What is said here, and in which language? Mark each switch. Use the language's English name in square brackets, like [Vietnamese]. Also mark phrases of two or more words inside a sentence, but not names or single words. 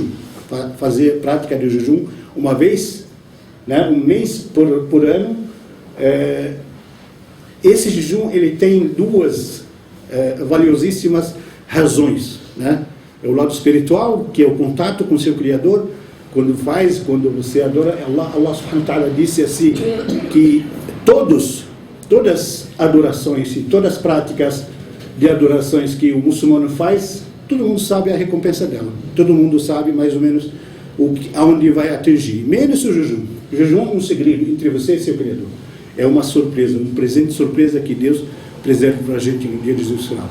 [Portuguese] Fazer prática de jejum uma vez, né, um mês por ano. Esse jejum, ele tem 2 valiosíssimas razões, né? É o lado espiritual, que é o contato com seu Criador. Quando você adora Allah [Arabic] سبحانه وتعالى [Portuguese] disse assim, que todas adorações e todas as práticas de adorações que o muçulmano faz, todo mundo sabe a recompensa dela. Todo mundo sabe mais ou menos aonde vai atingir. Menos o jejum. O jejum é um segredo entre você e seu Criador. É uma surpresa, um presente surpresa que Deus preserva para a gente no dia de Jesus final.